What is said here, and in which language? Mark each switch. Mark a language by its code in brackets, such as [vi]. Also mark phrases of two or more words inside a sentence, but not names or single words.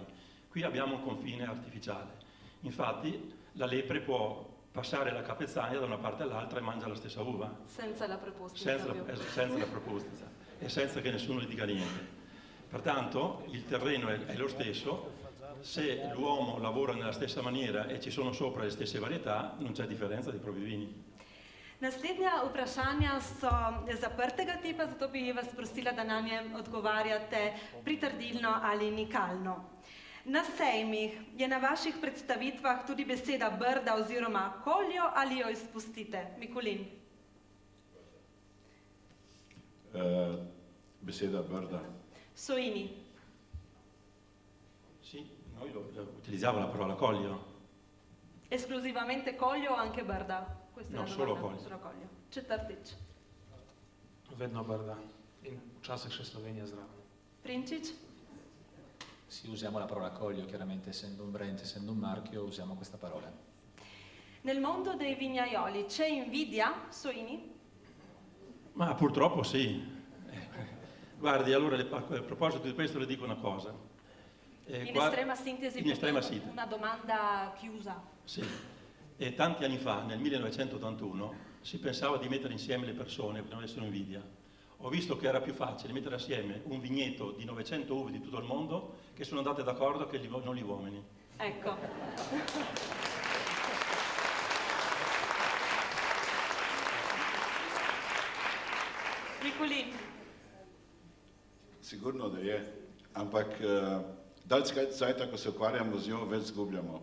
[it] Qui abbiamo un confine artificiale. Infatti la lepre può passare la capezzaglia da una parte all'altra e mangia la stessa uva. Senza la prepostenza. Senza la prepostenza e senza che nessuno gli dica niente. Pertanto il terreno è lo stesso, se l'uomo lavora nella stessa maniera e ci sono sopra le stesse varietà, non c'è differenza dei propri vini. [sl] Naslednja vprašanja so zaprtega tipa, zato bi vas prosila, da na nje odgovarjate pritrdilno ali nikalno. Na sejmih je na vaših predstavitvah tudi beseda Brda oziroma Collio ali jo izpustite? Mikulin. Beseda Brda. [it] Soini. Sì, noi utilizziamo la parola Collio. Esclusivamente Collio o anche Brda? No, solo Collio. Solo Collio. Četrtič. [sl] Vedno Brda in včasih še Slovenija zraven. [it] Prinčič. Sì, usiamo la parola Collio, chiaramente essendo un brand, essendo un marchio, usiamo questa parola. Nel mondo dei vignaioli c'è invidia, Soini? Ma purtroppo sì. Guardi, allora a proposito di questo le dico una cosa. Estrema sintesi, in estrema sintesi. Una domanda chiusa. Sì. E tanti anni fa, nel 1981, si pensava di mettere insieme le persone per non avessero invidia. Ho visto che era più facile mettere assieme un vigneto di 900 uve di tutto il mondo che sono andate d'accordo che non gli uomini. Ecco. [sl] Mikulin. Sigurno, da je, ampak dalj cajta, ko se ukvarjamo z njo, več zgubljamo.